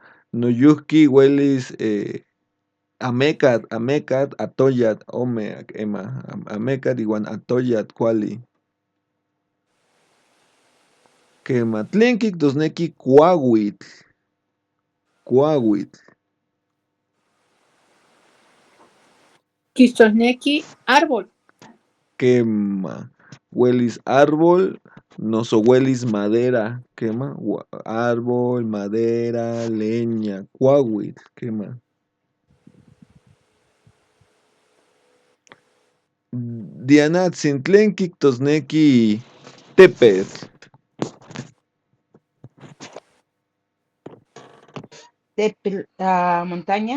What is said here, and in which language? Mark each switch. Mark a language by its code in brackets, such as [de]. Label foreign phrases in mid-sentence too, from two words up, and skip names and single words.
[nhe] Noyuhki huelis amecat, atoyat, ome, quema. Amecat iuan atoyat, cuali. Quema, tlen quictosnequi cuahuitl. Quistosnequi, [es] árbol. [nhe] Quema, huelis [es] árbol, [nhe] noso huelis [es] madera, quema, árbol, madera, leña, [nhe] cuahuitl, quema. Dianatzin, tlen quictosnequi tepetl. [es] Montaña.